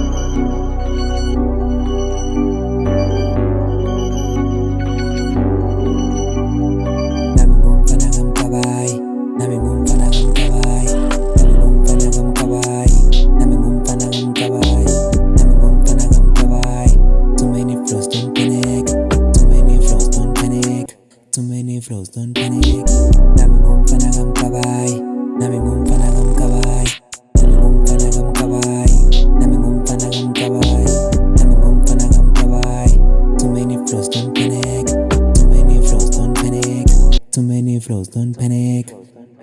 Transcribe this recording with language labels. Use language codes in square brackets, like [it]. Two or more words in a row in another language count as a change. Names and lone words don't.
[zu] Nami ngumfana kamkabayi, nami ngumfana kamkabayi, nami ngumfana kamkabayi, nami ngumfana kamkabayi. [en] Too many flows, don't panic. Too many flows, don't panic. Too many flows, don't panic. [zu] Nami ngumfana kamkabayi, nami ngumfana kamkabayi, nami ngumfana kamkabayi, nami ngumfana kamkabayi, nami ngumfana kamkabayi. [en] Too many flows, don't panic. Too many flows, don't panic. Too many flows, don't panic.